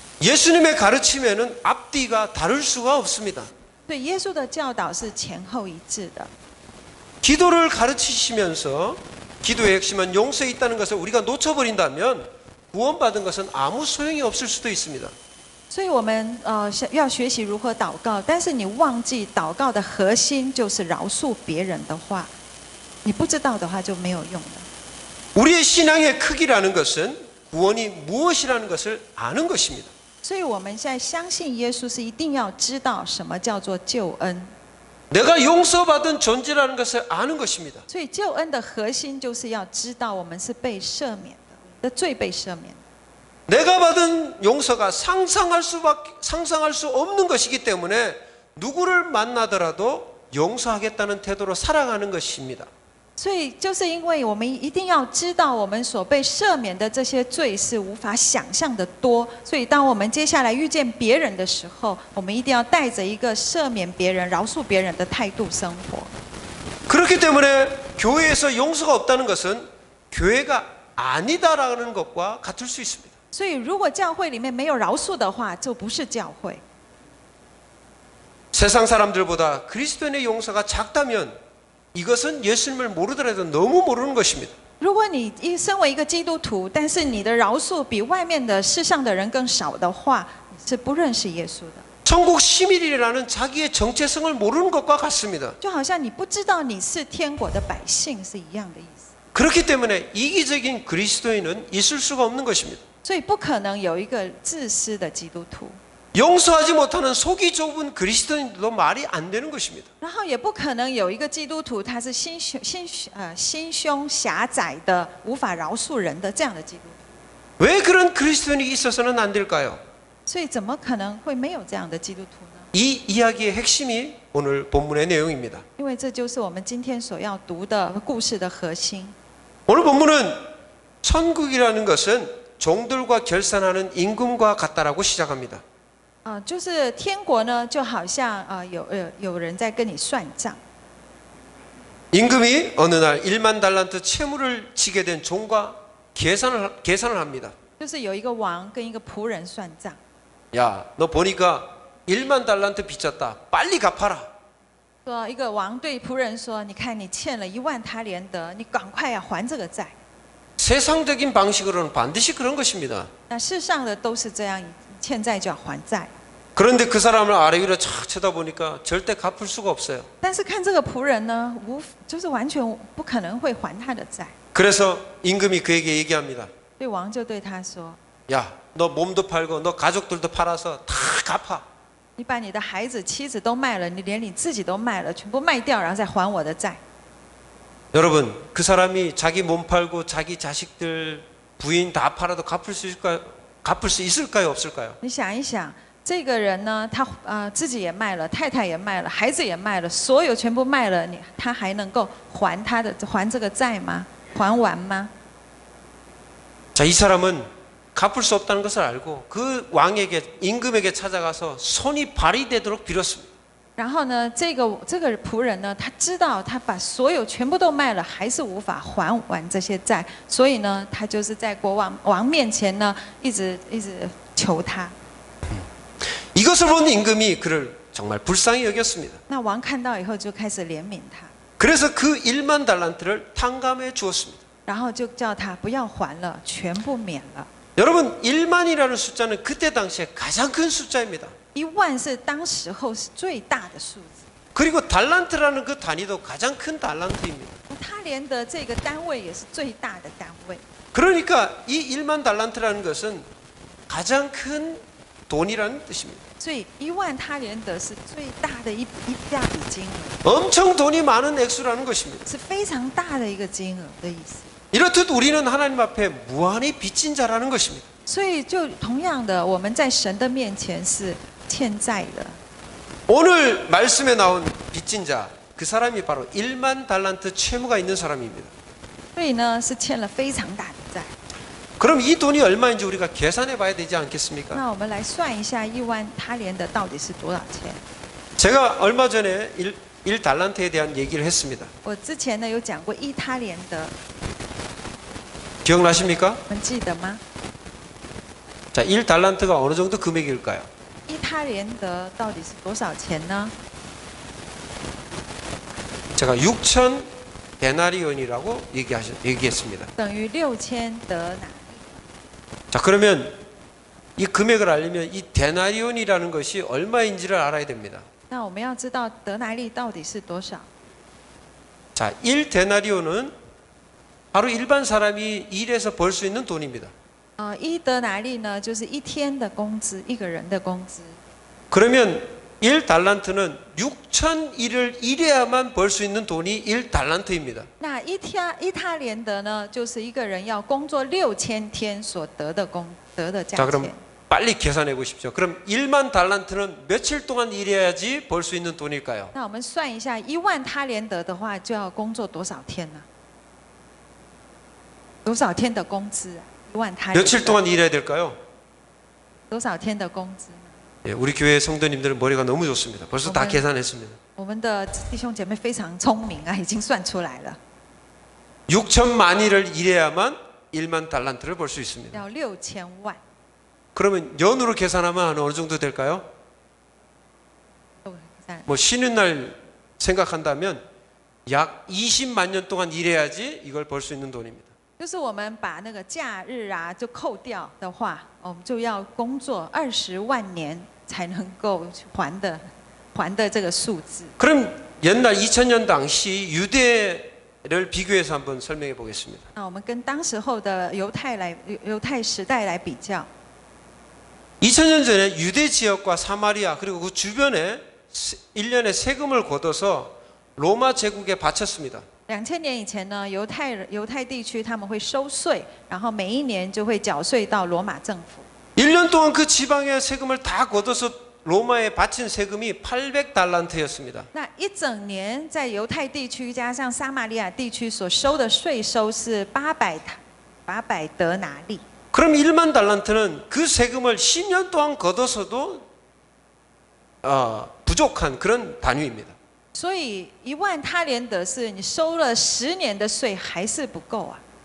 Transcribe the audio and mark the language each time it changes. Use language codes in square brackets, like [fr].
[ko] 예수님의 가르침에는 앞뒤가 다를 수가 없습니다. [zh] 对耶稣的教导是前后一致的。 [ko] 기도를 가르치시면서 기도의 핵심은 용서에 있다는 것을 우리가 놓쳐버린다면 구원받은 것은 아무 소용이 없을 수도 있습니다. [zh] 所以我们要学习如何祷告，但是你忘记祷告的核心就是饶恕别人的话，你不知道的话就没有用的。 [ko] 우리의 신앙의 크기라는 것은 구원이 무엇이라는 것을 아는 것입니다. [zh] 所以我们现在相信耶稣是一定要知道什么叫做救恩。 [ko] 내가 용서받은 존재라는 것을 아는 것입니다. [zh] 所以救恩的核心就是要知道我们是被赦免的罪被赦免。 [ko] 내가 받은 용서가 상상할 수 없는 것이기 때문에 누구를 만나더라도 용서하겠다는 태도로 살아가는 것입니다. [zh] 所以就是因为我们一定要知道我们所被赦免的这些罪是无法想象的多，所以当我们接下来遇见别人的时候，我们一定要带着一个赦免别人、饶恕别人的态度生活。 [ko] 그렇기 때문에 교회에서 용서가 없다는 것은 교회가 아니다라는 것과 같을 수 있습니다. [zh] 所以如果教会里面没有饶恕的话，就不是教会。 [ko] 세상 사람들보다 그리스도인의 용서가 작다면 이것은 예수님을 모르더라도 너무 모르는 것입니다. [zh] 如果你身为一个基督徒，但是你的饶恕比外面的世上的人更少的话，你是不认识耶稣的。 [ko] 천국 시민이라는 자기의 정체성을 모르는 것과 같습니다. [zh] 就好像你不知道你是天国的百姓是一样的意思。 [ko] 그렇기 때문에 이기적인 그리스도인은 있을 수가 없는 것입니다. [zh] 所以不可能有一个自私的基督徒。 [ko] 용서하지 못하는 속이 좁은 그리스도인도 말이 안 되는 것입니다. [zh] 然后也不可能有一个基督徒，他是心胸狭窄的，无法饶恕人的这样的基督徒。 [ko] 왜 그런 그리스도인이 있어서는 안 될까요? [zh] 所以怎么可能会没有这样的基督徒呢？ [ko] 이 이야기의 핵심이 오늘 본문의 내용입니다. [zh] 因为这就是我们今天所要读的故事的核心。 [ko] 오늘 본문은 천국이라는 것은 종들과 결산하는 임금과 같다라고 시작합니다. [zh] 就是天国呢，就好像有人在跟你算账。 [ko] 임금이 어느 날 1만 달란트 채무를 지게 된 종과 계산을 합니다. [zh] 就是有一个王跟一个仆人算账。 [ko] 야, 너 보니까 1만 달란트 빚졌다. 빨리 갚아라. [zh] 说一个王对仆人说：“你看你欠了1万他连德，你赶快要还这个债。” [ko] 세상적인 방식으로는 반드시 그런 것입니다. [zh] 那世上的都是这样，欠债就要还债。 [ko] 그런데 그 사람을 아래 위로 착 쳐다보니까 절대 갚을 수가 없어요. [zh] 但是看这个仆人呢，就是完全不可能会还他的债。 [ko] 그래서 임금이 그에게 얘기합니다. [zh] 所以王就对他说：“ [ko] 야, 너 몸도 팔고 너 가족들도 팔아서 다 갚아. [zh] 你把你的孩子、妻子都卖了，你连你自己都卖了，全部卖掉，然后再还我的债。” [ko] 여러분, 그 사람이 자기 몸 팔고 자기 자식들 부인 다 팔아도 갚을 수 있을까요, 없을까요? [zh] 你想一想，这个人呢，他自己也卖了，太太也卖了，孩子也卖了，所有全部卖了，他还能够还这个债吗？还完吗？ [ko] 자, 이 사람은 갚을 수 없다는 것을 알고 그 왕에게 임금에게 찾아가서 손이 발이 되도록 빌었습니다. [zh] 然后呢，这个仆人呢，他知道他把所有全部都卖了，还是无法还完这些债，所以呢，他就是在国王面前呢，一直求他。 [ko] 이것을 본 임금이 그를 정말 불쌍히 여겼습니다. [zh] 那王看到以后就开始怜悯他， [ko] 그래서 그 1만 달란트를 탕감해 주었습니다. [zh] 然后就叫他不要还了，全部免了。 [ko] 여러분, 1만이라는 숫자는 그때 당시에 가장 큰 숫자입니다. [zh] 1万是当时候是最大的数字， [ko] 그리고 달란트라는 그 단위도 가장 큰 달란트입니다. [zh] 他连的这个单位也是最大的单位。 [ko] 그러니까 이 1만 달란트라는 것은 가장 큰 돈이라는 뜻입니다. [zh] 所以1万他连德是最大的一大笔金额， [ko] 엄청 돈이 많은 액수라는 것입니다. [zh] 是非常大的一个金额的意思。 [ko] 이렇듯 우리는 하나님 앞에 무한히 빚진 자라는 것입니다. [zh] 所以就同样的，我们在神的面前是欠债的。 [ko] 오늘 말씀에 나온 빚진 자, 그 사람이 바로 1만 달란트 채무가 있는 사람입니다. [zh] 所以呢，是欠了非常大的债。 [ko] 그럼 이 돈이 얼마인지 우리가 계산해 봐야 되지 않겠습니까? [zh] 那我们来算一下1万他连的到底是多少钱？ [ko] 제가 얼마 전에 1달란트에 대한 얘기를 했습니다. [zh] 我之前呢有讲过1他连德， [ko] 기억나십니까? [zh] 你们记得吗？ [ko] 자, 1달란트가 어느 정도 금액일까요? [zh] 1他连德到底是多少钱呢？ [ko] 제가 6천 데나리온이라고 얘기했습니다. [zh] 等于6000德拿。 [ko] 자, 그러면 이 금액을 알려면 이 데나리온이라는 것이 얼마인지를 알아야 됩니다. [zh] 那我们要知道德拿利到底是多少？ [ko] 자, 1데나리온은 바로 일반 사람이 일해서 벌 수 있는 돈입니다. [zh] 1德拿利呢，就是一天的工资，一个人的工资。 [ko] 그러면 1달란트는 6,000일을 일해야만 벌 수 있는 돈이 1달란트입니다. [zh] 那一他连德呢，就是一个人要工作6000天所得的价 [ko] 자, 그럼 [zh] 钱。 [ko] 빨리 계산해 보십시오. 그럼 1만 달란트는 며칠 동안 일해야지 벌 수 있는 돈일까요? [zh] 那我们算一下，1万他连德的话，就要工作多少天呢？多少天的工资？1万他连德 [ko] 며칠 동안 일해야 될까요? [zh] 多少天的工资？ [ko] 예, 우리 교회 성도님들은 머리가 너무 좋습니다. 벌써 다 계산했습니다. [zh] 我们的弟兄姐妹非常聪明啊，已经算出来了， [ko] 6천만 일을 일해야만 1만 달란트를 벌 수 있습니다. [zh] 要6000万。 [ko] 그러면 연으로 계산하면 한 어느 정도 될까요? 뭐 쉬는 날 생각한다면 약 20만 년 동안 일해야지 이걸 벌 수 있는 돈입니다. [zh] 就是我们把那个假日啊就扣掉的话，我们就要工作20万年才能够还的这个数字。 [ko] 그럼 옛날 2000년 당시 유대를 비교해서 한번 설명해 보겠습니다. [zh] 那我们跟当时候的犹太时代来比较。 [ko] 2000년 전에 유대 지역과 사마리아 그리고 그 주변에 1년에 세금을 걷어서 로마 제국에 바쳤습니다. [zh] 2000年以前呢，犹太地区他们会收税，然后每一年就会缴税到罗马政府。 [ko] 1년 동안 그 지방의 세금을 다 걷어서 로마에 바친 세금이 800달란트였습니다. [zh] 那一整年在犹太地区加上撒玛利亚地区所收的税收是800德拿利。 [ko] 그럼 1만 달란트는 그 세금을 10년 동안 걷어서도 부족한 그런 단위입니다. [zh] 所以1万他连德是你收了10年的税还是不够啊。